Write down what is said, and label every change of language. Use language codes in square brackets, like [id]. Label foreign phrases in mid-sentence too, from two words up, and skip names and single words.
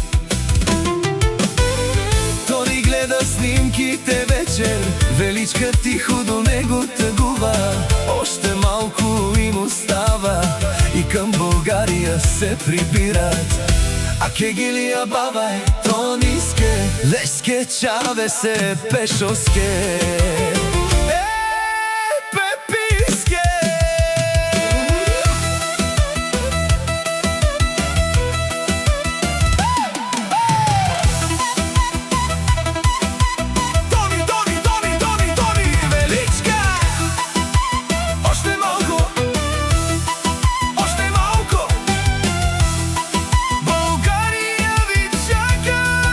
[bg] Тони гледа снимките вечер, Величка тихо до него тъгува. Още малко им остава и към България се прибират. [rom] А кегилия баба е тониске, леске чавесе пешоске е пеписке. [bg] Тони Величка, още малко, още малко, България ви чака.